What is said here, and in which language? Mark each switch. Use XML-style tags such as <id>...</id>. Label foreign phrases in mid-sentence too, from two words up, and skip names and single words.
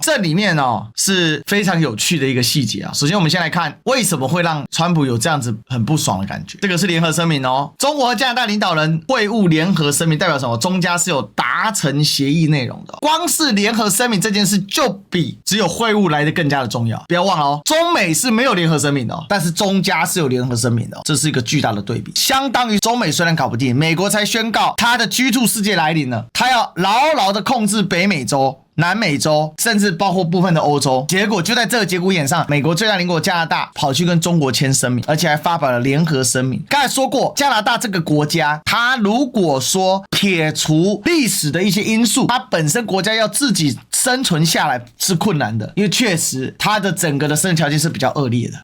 <zh>這裡面是非常有趣的一個細節啊。首先我們先來看為什麼會讓川普有這樣子很不爽的感覺。這個是聯合聲明哦，中國和加拿大領導人會晤聯合聲明代表什麼？中加是有達成協議內容的。光是聯合聲明這件事就比只有會晤來得更加的重要。不要忘了哦，中美是沒有聯合聲明的哦，但是中加是有聯合声明的哦，這是一個巨大的对比。相當於中美雖然搞不定，美國才宣告他的 G2 世界來臨了，他要牢牢的控制北美洲、南美洲，甚至包括部分的歐洲。結果就在這個節骨眼上，美國最大鄰國加拿大跑去跟中國簽聲明，而且還發表了聯合聲明。剛才說過，加拿大這個國家，它如果說撇除歷史的一些因素，它本身國家要自己生存下來是困難的，因為確實它的整個的生存條件是比較惡劣的。</zh>